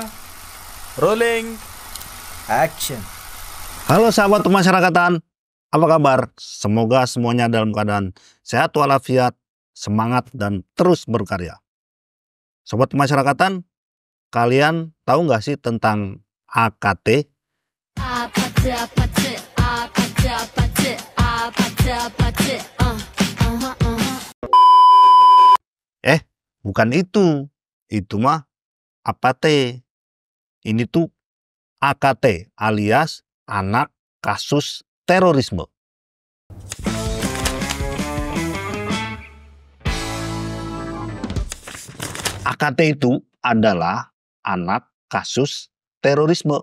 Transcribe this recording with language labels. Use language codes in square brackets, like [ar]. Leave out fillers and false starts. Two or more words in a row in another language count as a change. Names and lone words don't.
[id] Rolling. action. Halo sahabat pemasyarakatan, apa kabar? Semoga semuanya dalam keadaan sehat walafiat, semangat, dan terus berkarya. Sobat pemasyarakatan, kalian tahu nggak sih tentang AKT? [ko] 아파트 아파트 아파트 아파트 아파트 아파트 [id] Bukan itu. Itu mah APT. Ini tuh AKT alias anak kasus terorisme. AKT itu adalah anak kasus terorisme.